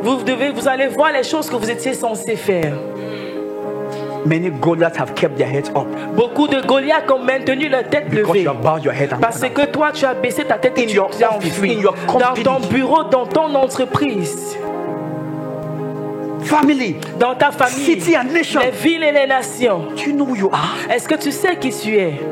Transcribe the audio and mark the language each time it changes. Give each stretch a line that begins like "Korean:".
French: Vous allez voir les choses que vous étiez censé faire.
English: Many Goliaths have kept their heads up.
French: Beaucoup de Goliaths ont maintenu leur tête levée. Parce que toi, tu as baissé ta tête et tu as enfui. Dans ton bureau, dans ton entreprise.
English: Family,
French: dans ta famille,
English: city and nation.
French: Les villes et les nations.
English: Do you know who you are?
French: Est-ce que tu sais qui tu es?